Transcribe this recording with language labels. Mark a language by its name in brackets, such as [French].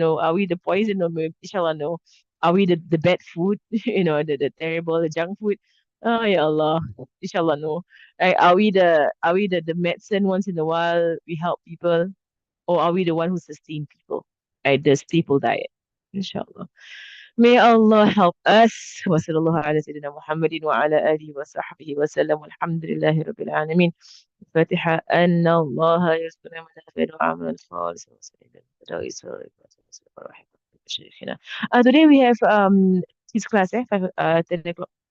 [English] Are we the poison or maybe, inshallah no? Are we the bad food? The terrible, the junk food? Oh ya Allah. Inshallah no. Right. Are we the medicine once in a while we help people? Or are we the one who sustain people? Right, the staple diet. Inshallah. May Allah help us. [Arabic] وصلى الله على سيدنا محمد وعلى آله وصحبه وسلم والحمد لله رب العالمين. الفاتحة. أن الله يرزقنا من الخير وعملا خالصا وسعيدا ويسر شيخنا. [English] Today we have his class, 10 o'clock.